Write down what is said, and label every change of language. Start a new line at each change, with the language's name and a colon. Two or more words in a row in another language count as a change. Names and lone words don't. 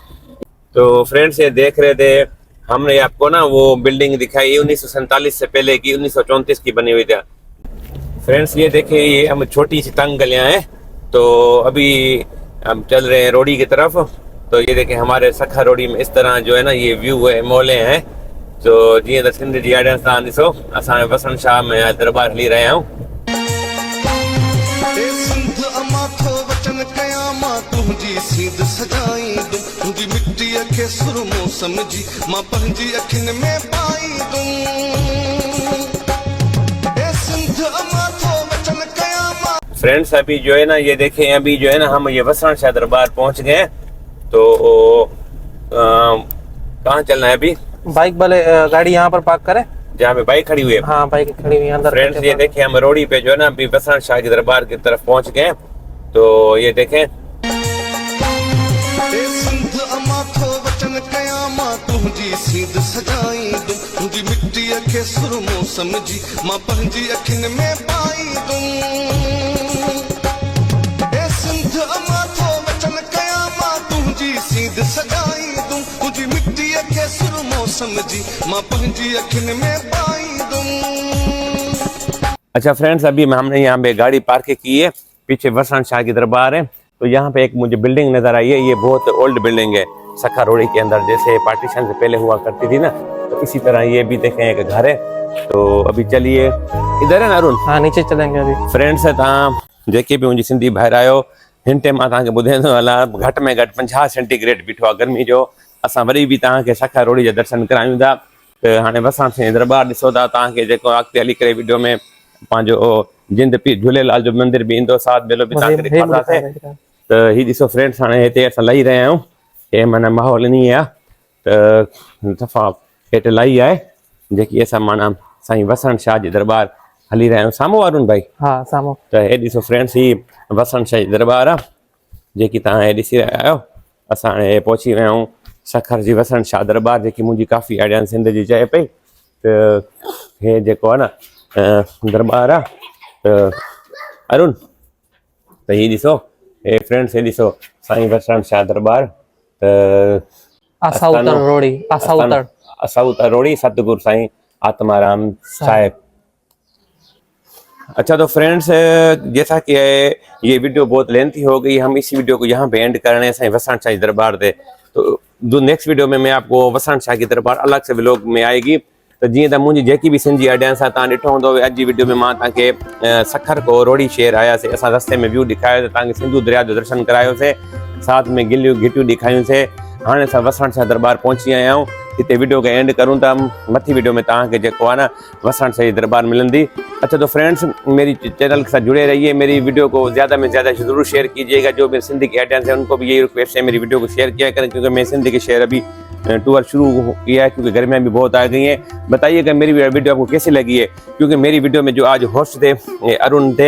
Hindi: तो फ्रेंड्स ये देख रहे थे हमने आपको ना वो बिल्डिंग दिखाई 1947 से पहले की, 1934 की बनी हुई थी। फ्रेंड्स ये देखिए ये हम छोटी सी तंग गलियां हैं। तो अभी हम चल रहे हैं रोड़ी की तरफ। तो ये देखें हमारे सखा रोड़ी में इस तरह जो है ना ये व्यू है, मोले हैं।
Sindhi: तो जी त सिंध जी आॾियां सां ॾिसो असां वसण शाह में दरबार हली रहिया आहियूं। सिंध अमा थो वचन कयां मां तुंहिंजी सीध सजाईंदुमि तुंहिंजी मिटीअ खे सुरमो समझी मां पंहिंजी अखियुनि में पाईंदुमि। सिंध अमा थो वचन कयां मां।
Hindi: फ्रेंड्स अभी जो है ना ये देखें अभी जो है ना हम ये वसण शाह दरबार पहुंच गए। तो कहाँ चलना है अभी? बाइक वाले गाड़ी यहाँ पर पार्क करें जहाँ पे बाइक खड़ी हुई है। हाँ बाइक खड़ी हुई है अंदर। फ्रेंड्स ये देखें हम रोड़ी पे जो है ना अभी वसण शाह के दरबार की तरफ पहुंच गए। तो ये देखें
Sindhi: सिंध अमा थो वचन कयां मां तुंहिंजी सीध सजाईंदुमि तुंहिंजी मिटीअ खे सुरमो समझी मां पंहिंजी अखियुनि में पाईंदुमि। सिंध अमा थो वचन कयां मां तुंहिंजी सीध सजाईंदुमि तुंहिंजी मिटीअ खे सुरमो समझी मां पंहिंजी अखियुनि में पाईंदुमि।
Hindi: अच्छा फ्रेंड्स, अभी हमने यहाँ पे गाड़ी पार्क की है, पीछे वसंत शाह की दरबार है। तो यहाँ पे एक मुझे बिल्डिंग नजर आई है, ये बहुत
English: old building
Hindi: है सखा रोड़ी के अंदर, जैसे पार्टीशन से पहले हुआ करती थी ना, तो इसी तरह ये भी देखें एक घर है। तो अभी चलिए, इधर है ना अरुण? हाँ, नीचे चलेंगे अभी।
Sindhi: फ्रेंड्स जेके भी मुझे सिंधी भाई आयो हिंटे मां तव्हांखे ॿुधाईंदो हलां, घटि में घटि 50 सेंटीग्रेड बीठो आहे गर्मी जो। असां वरी बि तव्हांखे सखा रोड़ी जा दर्शन करायूं था। त हाणे वसंत साईं दरबार ॾिसो था, तव्हांखे जेको अॻिते हली करे वीडियो में पंहिंजो जिंद पीर झूलेलाल जो मंदिर बि ईंदो, साथ बेलो बि तव्हांखे ॾेखारंदासीं। त हीअ ॾिसो फ्रेंड्स, हाणे हिते असां लही रहिया आहियूं, हे माना माहौल ईअं आहे त सफ़ा हेठि लही आहे, जेकी असां माना साईं वसंत शाह जी दरबार हली रहिया आहियूं। साम्हूं वारुनि भाई? हाँ, साम्हूं। त हे ॾिसो फ्रेंड्स, ही वसंत शाह जी दरबार आहे जेकी तव्हां हे ॾिसी रहिया आहियो। असां हाणे पहुची विया आहियूं सखर जी वसंत शाह दरबार, जेकी मुंहिंजी काफ़ी आइडिया सिंध जी चए पई। त हे जेको आहे न दरबार आहे, त अरुण त हीअ ॾिसो, हे फ्रेंड्स हे ॾिसो साईं वसंत शाह दरबार। त आसाउतर रोड़ी, आसाउतर रोड़ी, सतगुरु साईं आत्माराम साहिब।
Hindi: अच्छा तो फ्रेंड्स, जैसा कि ये वीडियो बहुत लेंथी हो गई, हम इसी वीडियो को यहाँ पे एंड कर रहे हैं साईं वसंत शाह जी दरबार से। तो जो
English: next video
Hindi: में मैं आपको वसंत शाह की दरबार अलग से व्लॉग में आएगी।
Sindhi: तो जीअं त मुंहिंजी जेकी बि सिंधी ऑडियंस आहे, तव्हां ॾिठो हूंदो अॼु जी वीडियो में मां तव्हांखे सखर को रोड़ी शहर आयासीं। असां रस्ते में व्यू ॾेखारियो, तव्हांखे सिंधु दरिया जो दर्शन करायोसीं, साथ में गिलियूं घिटियूं ॾेखारियूंसीं। हाणे असां वसंत शाह दरबार पहुची विया आहियूं। हिते वीडियो खे एंड करूं था, मथी वीडियो में तव्हांखे जेको आहे न वसंत शाह जी दरबार मिलंदी।
Hindi: अच्छा तो फ्रेंड्स, मेरी चैनल के साथ जुड़े रहिए, मेरी वीडियो को ज़्यादा में ज़्यादा ज़रूर शेयर कीजिएगा। जो मेरे सिंधी के ऑडियंस है उनको भी यही रिक्वेस्ट है, मेरी वीडियो को शेयर किया करें, क्योंकि मैं सिंधी के शहर अभी टूर शुरू किया है, क्योंकि गर्मियाँ भी बहुत आ गई हैं। बताइएगा मेरी वीडियो आपको कैसी लगी है, क्योंकि मेरी वीडियो में जो आज होस्ट थे अरुण थे।